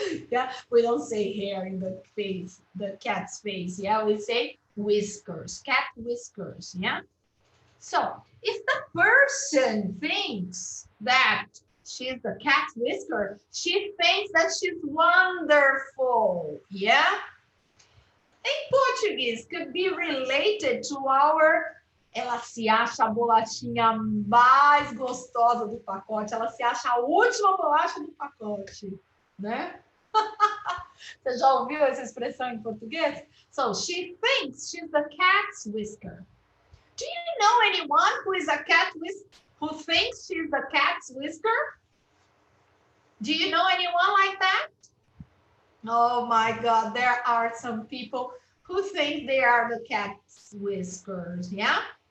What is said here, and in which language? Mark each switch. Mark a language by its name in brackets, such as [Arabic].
[English] Yeah, we don't say hair in the face, the cat's face. Yeah, we say whiskers, cat whiskers. Yeah. So if the person thinks that she's the cat's whisker, she thinks that she's wonderful. Yeah. In Portuguese, could be related to our [Portuguese] ela se acha a bolachinha mais gostosa do pacote, ela se acha a última bolacha do pacote, né? Você já ouviu essa expressão em português? [English] So, she thinks she's the cat's whisker. Do you know anyone who is a cat who thinks she's the cat's whisker? Do you know anyone like that? Oh my God, there are some people who think they are the cat's whiskers, yeah?